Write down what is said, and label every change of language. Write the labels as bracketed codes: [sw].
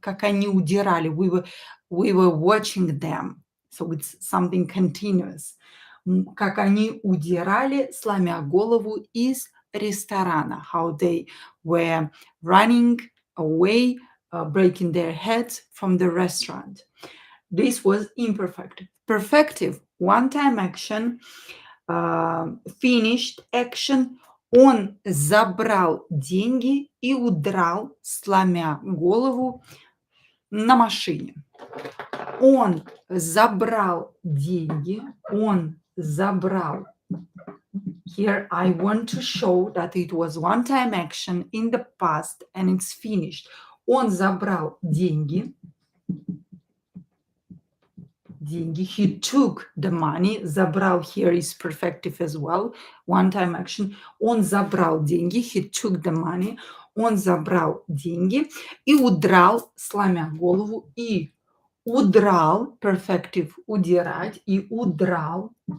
[ru] Как они удирали, [en] we were watching them. So it's something continuous. [ru] Как они удирали, сломя голову, из ресторана. [en] How they were running away, breaking their heads from the restaurant. This was imperfective. Perfective, one-time action, finished action. [ru] Он забрал деньги и удрал, сломя голову на машине. Он забрал деньги, он забрал. [en] Here I want to show that it was one-time action in the past and it's finished. [ru] Он забрал деньги. [en] Деньги. He took the money. Забрал here is perfective as well. One-time action. [ru] Он забрал деньги. [en] He took the money. [ru] Он забрал деньги и удрал, сломя голову, и удрал, perfective, удирать, и удрал,